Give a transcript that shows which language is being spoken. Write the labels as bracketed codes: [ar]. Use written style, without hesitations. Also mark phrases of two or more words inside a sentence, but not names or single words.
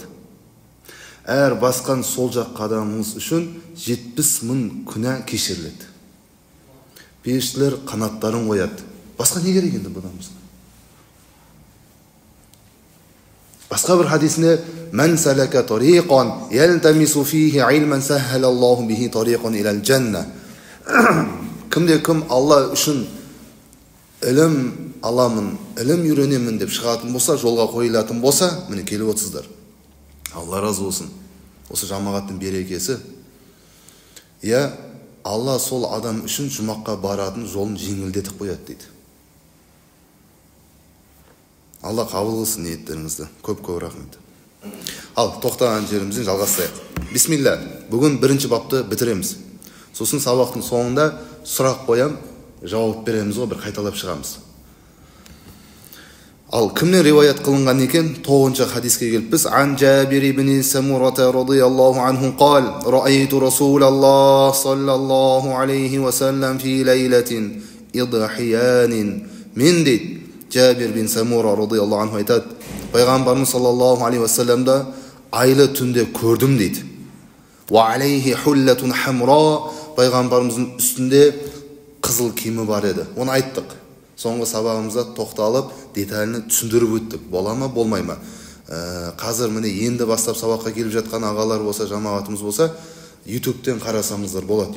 [kk] Әр басқан сол жақ қадамыңыз үшін 70 мың күнә кешіріледі. Періштелер қанаттарын қояды. Басқа не керек енді бұдан басқа? Басқа бір хадисінде [ar] "من سلك طريقا يلتمس فيه علما سهل الله به طريقا إلى الجنة". [kk] Кім Алла үшін ілім аламын, ілім үйренемін деп шығатын болса, жолға қойылатын болса, міне келіп отырсыздар. Алла разы болсын. Осы жамағаттың берекесі. Алла сол адам үшін жұмаққа баратын жолын жеңілдетіп қояды дейді. Алла қабыл қылсын ниеттеріңізді. Көп рахмет. Ал тоқтаған жерімізден жалғастырайық. Бисмилла. Бүгін бірінші бапты бітіреміз. Сосын сабақтың соңында сұрақ қоям, жауап береміз ғой, бір қайталап шығамыз. Ал кімнен риуаят қылынған екен? 9-шы хадиске келіп біз [ar] "عن جابر بن سمرة رضي الله عنه قال رأيت رسول الله صلى الله عليه وسلم في ليلة إضحيان". [kk] Мен дейді, Джабир бин Самура [ar] رضي الله عنه [kk] айтады, пайғамбарымыз [ar] صلى الله عليه وسلم [kk] айлы түнде көрдім дейді. [ar] وعليه حلة حمراء, [kk] пайғамбарымыздың үстінде қызыл киімі бар еді. Оны айттық. Соңғы сабағымызда тоқталып, деталіні түсіндіріп өттік. Бола ма, болмай ма? Қазір міне енді бастап сабаққа келіп жатқан ағалар болса, жамағатымыз болса, YouTube-тен қарасамыздар болады.